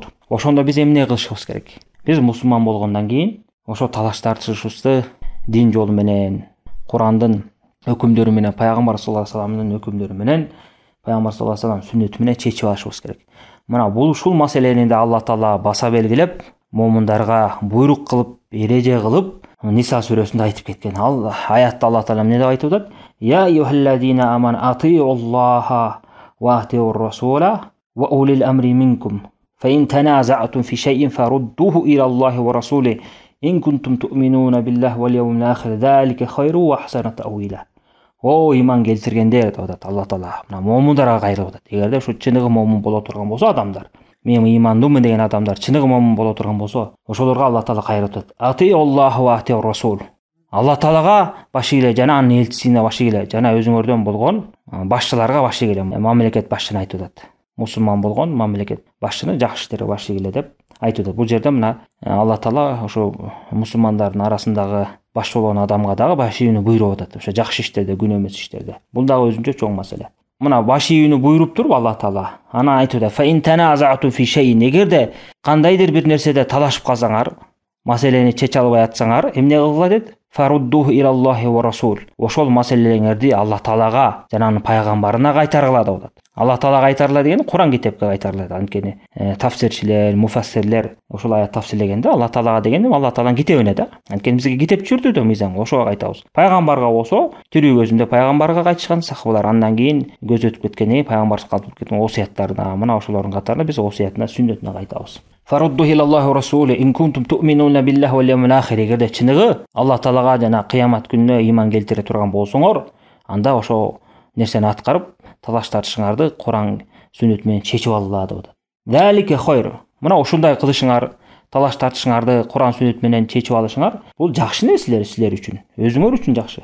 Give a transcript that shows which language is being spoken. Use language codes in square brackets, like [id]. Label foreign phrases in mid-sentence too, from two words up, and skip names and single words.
[ky] Ошондо биз эмне кылышыбыз керек? Биз мусулман болгондон кийин ошо талаш тартышыбызды дин жолу менен, Курандын өкүмдөрү менен, пайгамбар [ar] صلى الله عليه وسلم [ky] өкүмдөрү менен, пайгамбар [ar] صلى الله عليه وسلم [ky] сүннөтү менен чечип алышыбыз керек. Мына бул ушул маселени да Аллах Таала баса белгилеп, момундарга буйрук кылып, эреже кылып, Ниса сүрөсүндө айтып кеткен. Ал аятта Аллах Таала эмне деп айтып атат? [ar] يا أيها الذين آمنوا أطيعوا الله وأطيعوا الرسول وأولي الأمر منكم. فإن تنازعتم في شيء فردوه إلى الله ورسوله إن كنتم تؤمنون بالله واليوم الآخر. ذلك خير وأحسن تأويلا. [ky] О, иман келтиргендер деп атат Аллах Таала. Мына момундарга кайрылып атат. Эгерде ушу чыныгы момун боло турган болсо адамдар, мен имандумун деген адамдар чыныгы момун боло турган болсо, ошолорго Аллах Таала кайрылып атат. [ar] أطيعوا الله وأطيعوا الرسول. [ky] Аллах Таалага баш ийгиле, жана анын элчисине баш ийгиле, жана өзүңөрдөн болгон башчыларга баш ийгиле. Мамлекет башчыны айтып атат. Мусулман болгон мамлекет башчыны жакшы иштерге баш ийгиле деп айтып атат. Бул жерде мына Аллах Таала ошо мусулмандардын арасындагы баш болгон адамга дагы баш ийүүнү буйруп атат. Ошо жакшы иштерде, күнөө эмес иштерде. Бул дагы өзүнчө чоң маселе. Мына баш ийүүнү буйруп туруп Аллах Таала анан айтып атат: [ar] "فإن تنازعتم في شيء", [ky] эгерде кандайдыр бир нерседе талашып калсаңар, маселени чече албай атсаңар, эмне кылгыла дейт? [ar] فردوه إلى الله والرسول. [ky] Ошол маселелерди Аллах Таалага жана анын пайгамбарына кайтаргыла деп атат. Аллах Таалага кайтарыла дегени Куран китепке кайтарылат. Анткени тафсирчилер, муфассирлер ошол аят тафсирлегенде Аллах Таалага дегени Аллах Тааланын китебине да. Анткени бизге китеп жүрдү да мыйзам, ошого кайтабыз. Пайгамбарга болсо, тирүү көзүндө пайгамбарга кайтышкан сахабалар, андан кийин көз өтүп кеткенден кийин пайгамбар калып кеткен осуяттарына, мына ошолордун катарына биз осуятына, сүннөтүнө кайтабыз. [ar] فردوه إلى الله والرسول إن كنتم تؤمنون بالله واليوم الآخر. [ky] Эгерде чыныгы Аллах Таалага жана кыямат күнүнө иман келтире турган болсоңор, анда ошо нерсени аткарып, талаш тартышыңарды Куран сүннөт менен чечип алгыла деп атат. [ar] ذلك خير. [ky] Мына ушундай кылышыңар, талаш тартышыңарды Куран сүннөт менен чечип алышыңар, бул жакшы нерселер силер үчүн, өзүңөр үчүн жакшы.